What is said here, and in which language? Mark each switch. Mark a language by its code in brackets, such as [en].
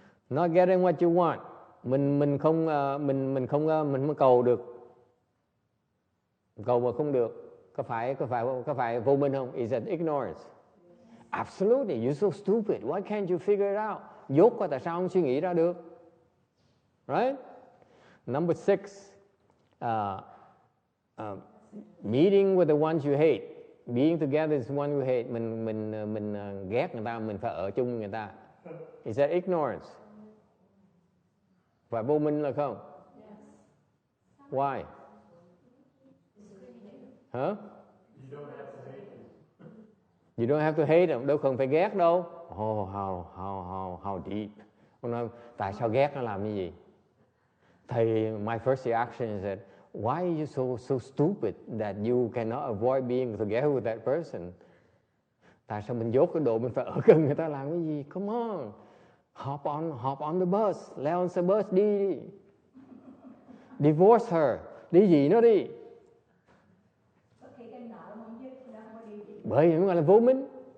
[en] Not getting what you want. [vi] Mình không cầu được. Cầu mà không được. Có phải vô minh không? [en] Is that ignorance? Absolutely. You're so stupid. Why can't you figure it out? [vi] Dốt quá tại sao không suy nghĩ ra được? [en] Right? Number 6. Meeting with the ones you hate, being together is the one you hate. [vi] Mình ghét người ta, mình phải ở chung với người ta. [en] Is that ignorance? [vi] Phải vô minh là không? [en] Why? Huh? You don't have to hate them. [vi] Đâu cần phải ghét đâu. [en] Oh, how deep. [vi] Ông nói, tại sao ghét nó làm như gì? [en] Thầy, my first reaction is that, why are you so stupid that you cannot avoid being together with that person? [vi] Tại sao mình dốt cái độ mình phải ở gần người ta làm cái gì? [en] Come on. Hop on the bus. Leo on the bus đi. Divorce her. [vi] Đi gì nó đi. Bởi vì nó gọi là vô minh.